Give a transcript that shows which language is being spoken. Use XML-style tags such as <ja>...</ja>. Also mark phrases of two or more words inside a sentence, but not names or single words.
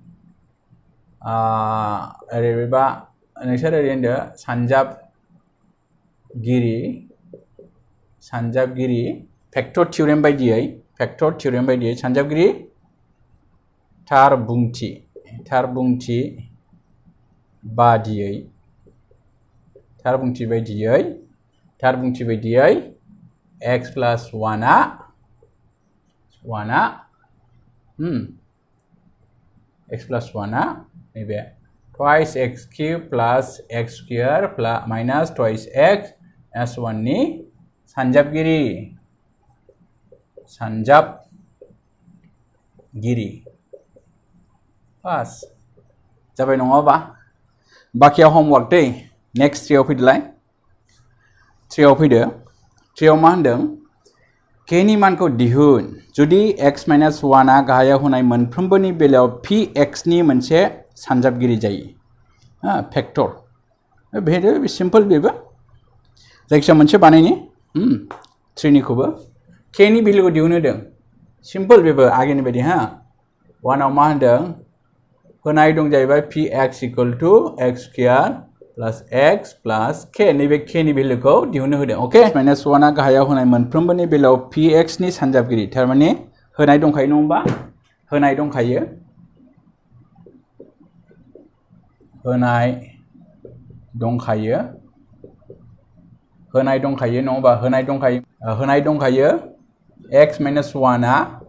<brx>ओरैबा नोंसोर ओरै होनदो सानजाबगिरि</brx> <en>factor theorem</en> <brx>बायदियै सानजाबगिरि थार बुंथि बायदियै</brx> <en>x plus 1</en> <brx>आ</brx> <en>x plus 1</en> <brx>आ नैबे</brx> <en>twice x cube plus x square plus minus twice x s 1</en> <brx>नि सानजाबगिरि पास जाबाय नङा होमबा बाकियाव होमवर्क दै नेक्स्ट 3 आव फैदोलाय 3 आव फैदो 3 आव मा होनदों k नि मानखौ दिहुन जुदि</brx> <en>x minus 1</en> <brx>आ गाहायाव होनाय मोनफ्रोमबोनि बेलायाव px नि मोनसे सानजाबगिरि जायो</brx> <en>factor very simple</en> <brx>बेबो जायखिया मोनसे बानायनि 3 निखौबो k नि भेल्युखौ दिहुन होदों सिम्पल बेबो आगेनि बायदि हा 1 आव मा होनदों होनाय दं जाहैबाय</brx> <en>px equal to x square plus x plus k</en> <brx>नैबे k नि भेल्युखौ दिहुननो होदों</brx> <en>okay minus 1</en> <brx>आ गाहायाव होनाय मोनफ्रोमबोनि बेलायाव px नि सानजाबगिरि थारमाने होनाय दंखायो नङा होमबा होनाय दंखायो नङाबा होनाय दंखायो</brx> <en>x minus 1</en> <brx>आ</brx>